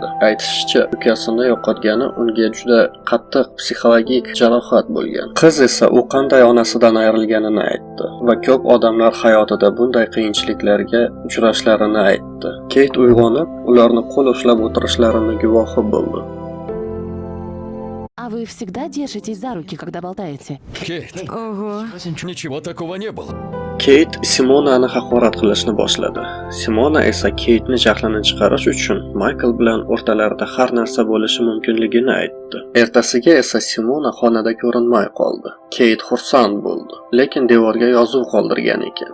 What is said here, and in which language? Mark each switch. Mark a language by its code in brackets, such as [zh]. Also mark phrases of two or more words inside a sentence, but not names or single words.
[uz] Aytishicha, ukasini yo'qotgani unga juda qattiq psixologik jarohat bo'lgan. Qiz esa u qanday onasidan ayrilganini aytdi va ko'p odamlar hayotida bunday qiyinchiliklarga uchrashlarini aytdi. Keyt uyg'onib, ularni qo'l ushlab o'tirishlarini guvohi bo'ldi. [ru] А вы всегда держитесь за руки, когда болтаете? Кейт, Ого. ничего такого не было. [uz] Keyt Simonani haqorat qilishni boshladi. Simona esa Keytni jahlini chiqarish uchun Maykel bilan o'rtalarida har narsa bo'lishi mumkinligini aytdi. Ertasiga esa Simona xonada ko'rinmay qoldi. Keyt xursand bo'ldi, lekin devorga yozuv qoldirgan ekan.